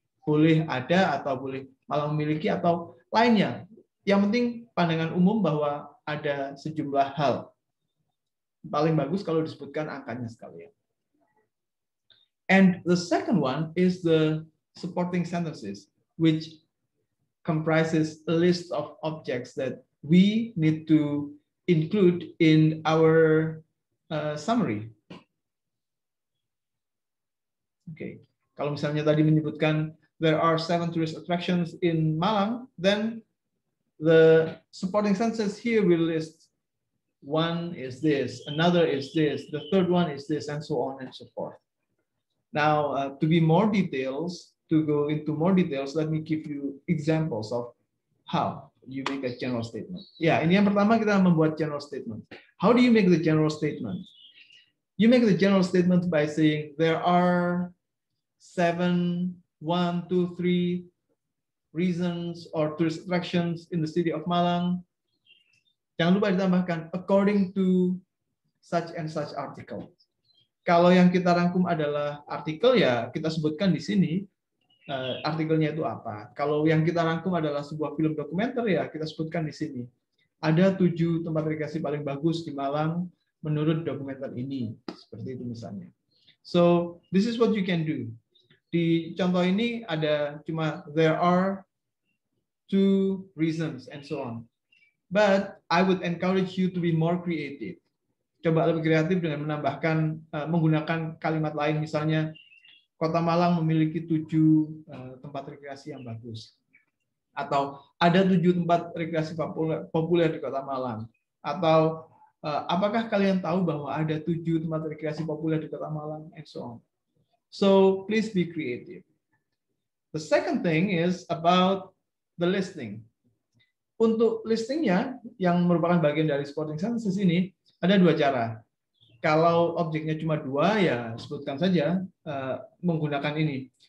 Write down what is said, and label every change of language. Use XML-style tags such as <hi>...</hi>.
<id>Boleh ada atau boleh Malang memiliki atau lainnya. Yang penting pandangan umum bahwa ada sejumlah hal. Paling bagus kalau disebutkan angkanya sekalian.</id> <en>And the second one is the supporting sentences, which comprises a list of objects that we need to include in our summary. Okay,</en> <id>kalau misalnya tadi menyebutkan</id> <en>there are 7 tourist attractions in Malang, then the supporting sentences here will list one is this, another is this, the third one is this, and so on and so forth. Now, to go into more details, let me give you examples of how you make a general statement.</en> <id>Ya, ini yang pertama kita membuat general statement.</id> <en>How do you make the general statement? You make the general statement by saying there are 7, 1, 2, 3 reasons or tourist attractions in the city of Malang.</en> <id>Jangan lupa ditambahkan</id> <en>according to such and such article.</en> <id>Kalau yang kita rangkum adalah artikel, ya kita sebutkan di sini artikelnya itu apa. Kalau yang kita rangkum adalah sebuah film dokumenter, ya kita sebutkan di sini. Ada 7 tempat rekreasi paling bagus di Malang menurut dokumenter ini. Seperti itu misalnya.</id> <en>So, this is what you can do.</en> <id>Di contoh ini ada cuma</id> <en>there are 2 reasons and so on. But I would encourage you to be more creative.</en> <id>Coba lebih kreatif dengan menambahkan menggunakan kalimat lain, misalnya Kota Malang memiliki 7 tempat rekreasi yang bagus, atau ada 7 tempat rekreasi populer di Kota Malang, atau apakah kalian tahu bahwa ada 7 tempat rekreasi populer di Kota Malang,</id> <en>and so on. So please be creative. The second thing is about the listing.</en> <id>Untuk listingnya yang merupakan bagian dari supporting sentences ini ada 2 cara. Kalau objeknya cuma 2, ya sebutkan saja menggunakan ini.</id>